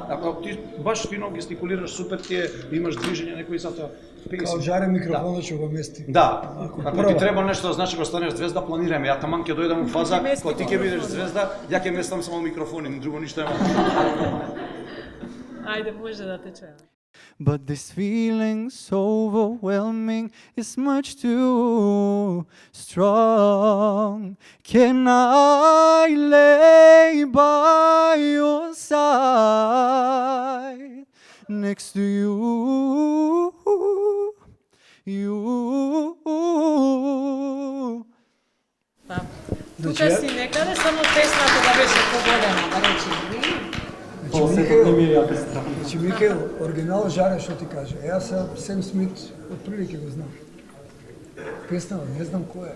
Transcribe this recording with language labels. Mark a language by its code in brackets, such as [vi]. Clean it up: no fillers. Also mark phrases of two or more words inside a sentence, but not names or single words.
[mk] Ако ти баш фино гестикулираш, супер ти е, имаш движење, некој затоа песи. Као жаре микрофонот ќе го мести. Да. Ако ти треба нешто да значи кога станеш звезда, планираме. Ја таман ќе дојдам во фаза, кога ти ќе бидеш звезда, ја ќе местам само микрофони, ни друго ништо нема. Ајде, може да те чуеме. [en] But this feeling so overwhelming is much too strong. Can I lay by your side next to you? [mk] Тука си некаде, само песната да беше поголема, да речеме. Значи, Микел, оригинал жаре што ти каже. Јас Сем Смит отприлike го знам. Песна, не знам која е.